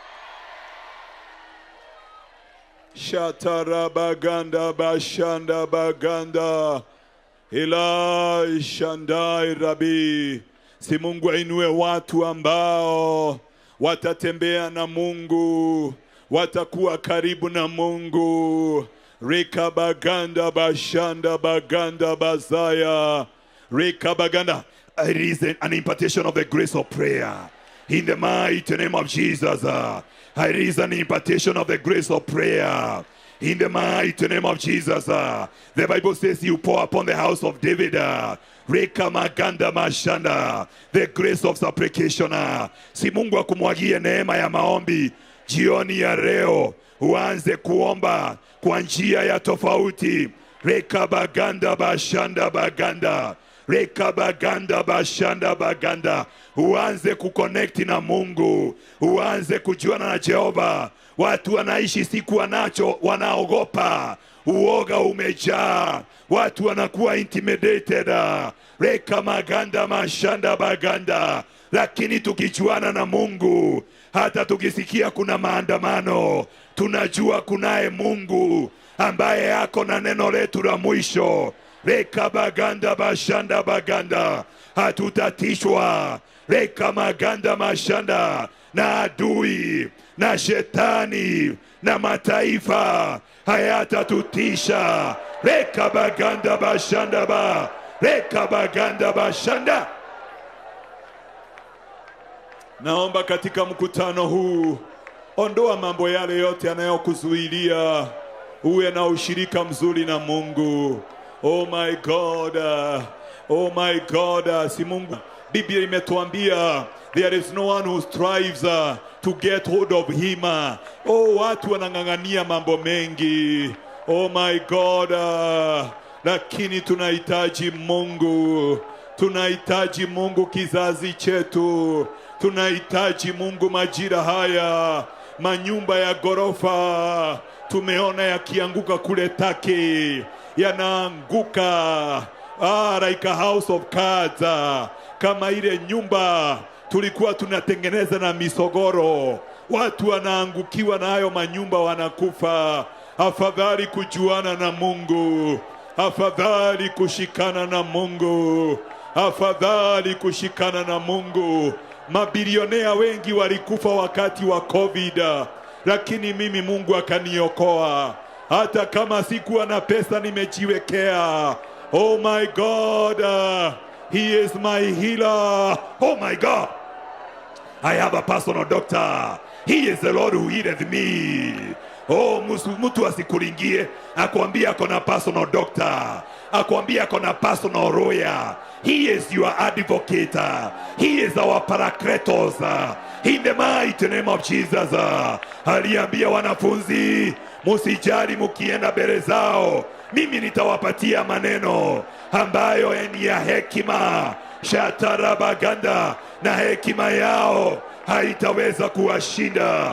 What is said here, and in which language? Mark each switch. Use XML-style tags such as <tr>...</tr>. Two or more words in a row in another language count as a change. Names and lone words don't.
<sw>Shatarabaganda bashanda baganda Ilai shandai rabi. Si Mungu ainue watu ambao watatembea na Mungu, watakuwa karibu na Mungu. Rika baganda bashanda baganda bazaya. Rika baganda.</sw> <en>It is an impartation of the grace of prayer. In the mighty name of Jesus. It is an impartation of the grace of prayer. In the mighty name of Jesus. The Bible says you pour upon the house of David. Reka maganda mashanda. The grace of supplication.</en> <sw>Si Mungu akumwagie neema ya maombi. Jioni ya leo uanze kuomba kwa njia ya tofauti. Reka baganda bashanda baganda. Reka baganda bashanda baganda. Uanze kuconnect na Mungu. Uanze kujuana na Jehova. Watu wanaishi siku wanacho wanaogopa. Uoga umejaa. Watu wanakuwa intimidated. Reka maganda mashanda baganda. Lakini tukijuana na Mungu, hata tukisikia kuna maandamano, tunajua kunaye Mungu ambaye yako na neno letu la mwisho. Reka baganda bashanda baganda. Hatutatishwa. Reka maganda mashanda na adui na shetani na mataifa hayatatutisha. Reka baganda bashanda ba. Reka baganda bashanda. Naomba katika mkutano huu, ondoa mambo yale yote yanayokuzuilia uwe na ushirika mzuri na Mungu.</sw> <en>Oh my God. Oh my God.</en> <sw>Si Mungu. Biblia imetuambia</sw> <en>there is no one who strives to get hold of him.</en> <sw>Oh, watu wanang'ang'ania mambo mengi.</sw> <en>Oh my God.</en> <sw>Lakini tunahitaji Mungu. Tunahitaji Mungu kizazi chetu. Tunahitaji Mungu majira haya. Manyumba ya gorofa tumeona yakianguka kule Turkey.</sw> <en>Yanaanguka like a house of cards.</en> <sw>Kama ile nyumba tulikuwa tunatengeneza na misogoro. Watu wanaangukiwa na hayo manyumba, wanakufa. Afadhali kujuana na Mungu. Afadhali kushikana na Mungu. Afadhali kushikana na Mungu. Mabilionea wengi walikufa wakati wa COVID. Lakini mimi Mungu akaniokoa. Hata kama sikuwa na pesa nimejiwekea.</sw> <en>Oh my God. He is my healer. Oh my God. I have a personal doctor. He is the Lord who healeth me.</en> <sw>Oh, mtu asikuringie akwambia ako na</sw> <en>personal doctor,</en> <sw>akwambia ako na</sw> <en>personal lawyer. He is your advocate. He is our paracletos. In the mighty name of Jesus.</en> <sw>Aliambia wanafunzi, musijali mukienda mbele zao, mimi nitawapatia maneno ambayo ni ya hekima. Shatarabaganda, na hekima yao haitaweza kuwashinda.</sw>